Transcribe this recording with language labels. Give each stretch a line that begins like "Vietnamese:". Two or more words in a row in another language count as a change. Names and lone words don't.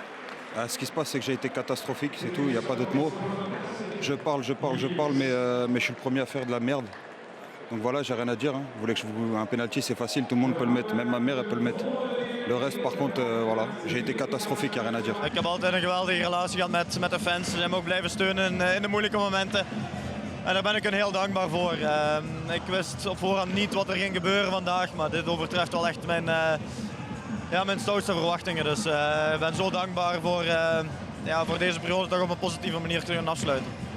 French: Ce qui se passe, c'est que j'ai été catastrophique, c'est tout, il n'y a pas d'autre mot. Je parle, mais je suis le premier à faire de la merde. Donc voilà, j'ai rien à dire. Vous voulez que je vous... Un penalty, c'est facile, tout le monde peut le mettre. Même ma mère, elle peut le mettre. Le reste, par contre, voilà, j'ai été catastrophique, il n'y a rien à dire.
Dutch: Ik heb altijd een geweldige relatie gehad met de fans. Die hebben me ook blijven steunen in de moeilijke momenten. En daar ben ik hen heel dankbaar voor. Ik wist op voorhand niet wat er ging gebeuren vandaag, maar dit overtreft wel echt mijn stoutste verwachtingen. Dus ik ben zo dankbaar voor deze periode toch op een positieve manier te kunnen afsluiten.